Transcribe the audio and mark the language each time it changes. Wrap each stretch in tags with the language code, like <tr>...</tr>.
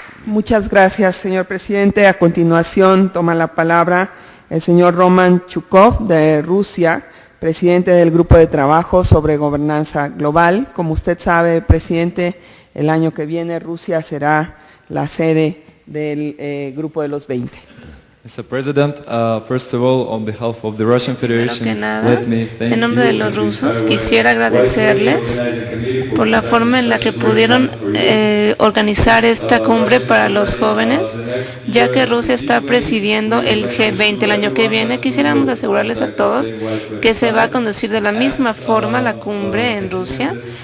<es>Muchas gracias, señor presidente. A continuación toma la palabra el señor Roman Chukov de Rusia, presidente del Grupo de Trabajo sobre Gobernanza Global. Como usted sabe, presidente, el año que viene Rusia será la sede del Grupo de los 20.</es> <en>Mr. President, first of all, on behalf of the Russian Federation,</en> <es>Primero que nada, en nombre de los rusos, quisiera agradecerles por la forma en la que pudieron organizar esta cumbre para los jóvenes, ya que Rusia está presidiendo el G20 el año que viene. Quisiéramos asegurarles a todos que se va a conducir de la misma forma la cumbre en Rusia.</es>